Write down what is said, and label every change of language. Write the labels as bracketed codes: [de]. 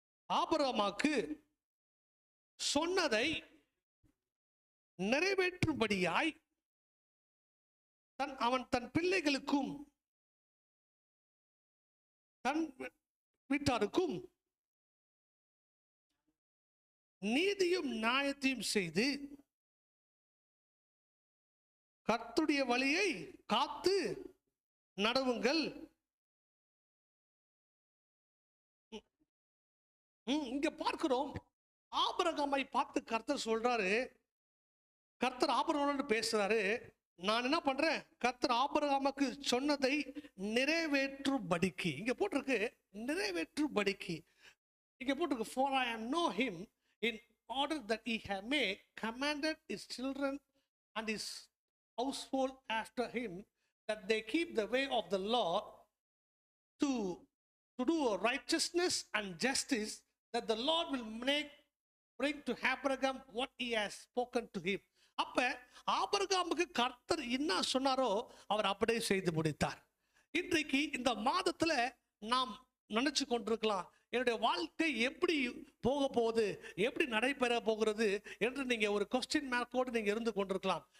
[ta] ஆபிரகாமுக்கு சொன்னதை நிறைவேற்றும்படியாய் அவன் தன் பிள்ளைகளுக்கும் தன் வீட்டாருக்கும் நீதியும் நியாயத்தையும் செய்து கர்த்தருடைய வழியை காத்து நடவுங்கள். இங்க பார்க்கிறோம், ஆபிரகாமை பார்த்து கர்த்தர் சொல்றாரு. கர்த்தர் ஆபிரகாமோடு பேசுறாரு. நான் என்ன பண்றேன்? கர்த்தர் ஆபிரகாமுக்கு சொன்னதை நிறைவேற்றும்படிக்கு, இங்க போட்டிருக்கு [en] நிறைவேற்றும்படிக்கு, இங்க போட்டிருக்கு for I know him in order that he may commanded his children and his household after him that they keep the way of the Lord to do righteousness and justice, that the Lord will bring to Abraham what he has spoken to him. [ta] அப்ப ஆபிரகாமுக்கு கர்த்தர் என்ன சொன்னாரோ அவர் அப்படியே செய்து முடித்தார். இன்றைக்கு இந்த மாதத்துல நாம் நினைச்சு கொண்டிருக்கலாம், என்னுடைய வாழ்க்கை எப்படி போக போகுது, எப்படி நடைபெற போகிறது என்று நீங்க ஒரு கொஸ்டின் மார்க்கோடு நீங்க இருந்து கொண்டிருக்கலாம்.